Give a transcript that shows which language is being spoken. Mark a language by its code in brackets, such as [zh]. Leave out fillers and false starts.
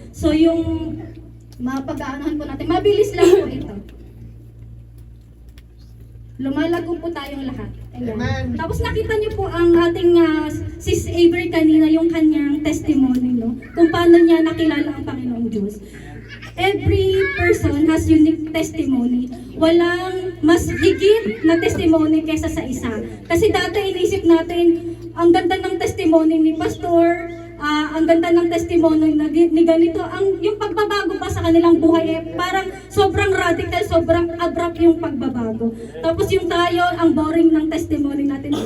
[tl] So yung mapag-aanahan po natin, mabilis lang po ito. Lumalago po tayong lahat. Ayan. Tapos nakita niyo po ang ating Sis Avery kanina, yung kanyang testimony, no? Kung paano niya nakilala ang Panginoong Diyos. [en] Every person has unique testimony. [tl] Walang mas higit na testimony kaysa sa isa. Kasi dati inisip natin, ang ganda ng testimony ni Pastor, ang ganda ng testimony ni ganito, yung pagbabago pa sa kanilang buhay parang sobrang radical, sobrang abrupt yung pagbabago. Tapos yung tayo, ang boring ng testimony natin.